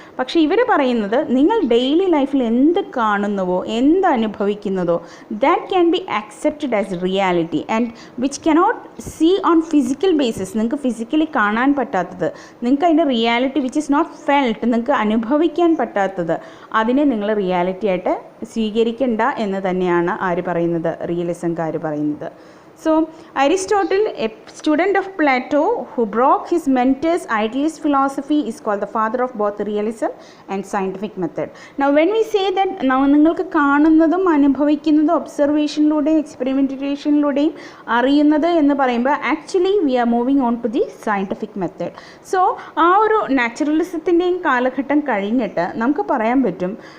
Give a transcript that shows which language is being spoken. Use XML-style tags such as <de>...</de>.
<ml>പക്ഷേ ഇവർ പറയുന്നത് നിങ്ങൾ ഡെയിലി ലൈഫിൽ എന്ത് കാണുന്നുവോ, എന്ത് അനുഭവിക്കുന്നതോ,</ml> <en>That can be accepted as reality and which cannot see on physical basis.</en> <ml>നിങ്ങൾക്ക് ഫിസിക്കലി കാണാൻ പറ്റാത്തത്, നിങ്ങൾക്ക് അതിൻ്റെ reality</ml> <en>which is not felt,</en> <ml>നിങ്ങൾക്ക് അനുഭവിക്കാൻ പറ്റാത്തത്, അതിനെ നിങ്ങൾ റിയാലിറ്റി ആയിട്ട് സ്വീകരിക്കണ്ട എന്ന് തന്നെയാണ് ആര് പറയുന്നത്? റിയലിസംകാർ പറയുന്നത്.</ml> <en>So Aristotle, a student of Plato who broke his mentor's idealist philosophy, is called the father of both realism and scientific method. Now when we say that</en> <ml>നിങ്ങൾക്ക് കാണുന്നതും അനുഭവിക്കുന്നതും ഒബ്സർവേഷനിലൂടെയും എക്സ്പെരിമെൻറ്റേഷനിലൂടെയും അറിയുന്നത് എന്ന് പറയുമ്പോൾ</ml> <en>Actually we are moving on to the scientific method.</en> <ml>So ആ ഒരു നാച്ചുറലിസത്തിൻ്റെയും കാലഘട്ടം കഴിഞ്ഞിട്ട് നമുക്ക് പറയാൻ പറ്റും</ml>